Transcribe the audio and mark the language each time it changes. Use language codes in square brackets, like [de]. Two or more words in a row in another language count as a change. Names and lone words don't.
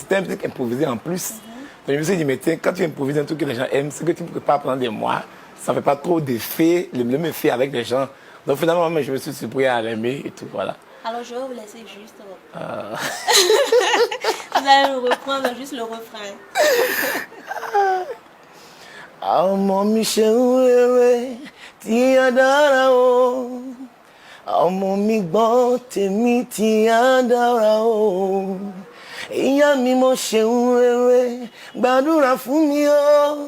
[fr] C'était un truc improvisé en plus. Donc je me suis dit, mais tiens, quand tu improvises un truc que les gens aiment, ce que tu ne peux pas pendant des mois, ça ne fait pas trop d'effet, le même effet avec les gens. Donc finalement, je me suis surpris à l'aimer et tout, voilà. Alors je vais vous laisser juste. Vous allez reprendre juste le refrain. [yo] Ọmọ mi ṣeun rere tí a dára o. Ọmọ mi gbọ́ tèmi tí a dára o. Ìyá mi mo ṣeun rere gbàdúrà fún mi o.